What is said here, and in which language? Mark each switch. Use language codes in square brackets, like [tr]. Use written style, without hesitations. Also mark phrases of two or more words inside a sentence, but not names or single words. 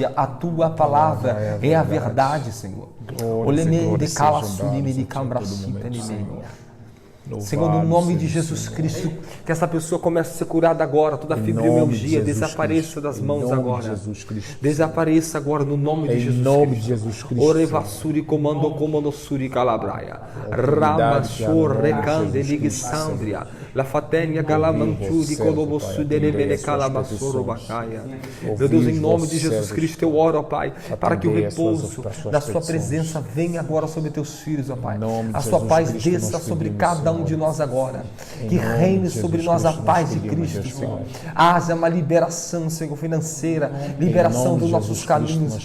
[pt] A tua palavra é a verdade, Senhor. Senhor, no nome de Jesus Cristo, que essa pessoa comece a ser curada agora, toda fibromialgia desapareça das mãos agora. Desapareça agora no nome de Jesus Cristo. Orevassuri comando suri calabraia. Ramassur recande ligisandria. La fatenia galamanturi colobossu derebele calamassoro bacaia. Meu Deus, em nome de Jesus Cristo, eu oro, ó Pai, para que o repouso da sua presença venha agora sobre teus filhos, ó Pai. A sua paz desça sobre cada um de nós agora. Que reine sobre nós a paz de Cristo, Senhor. Haja uma liberação, Senhor, financeira, liberação dos nossos caminhos.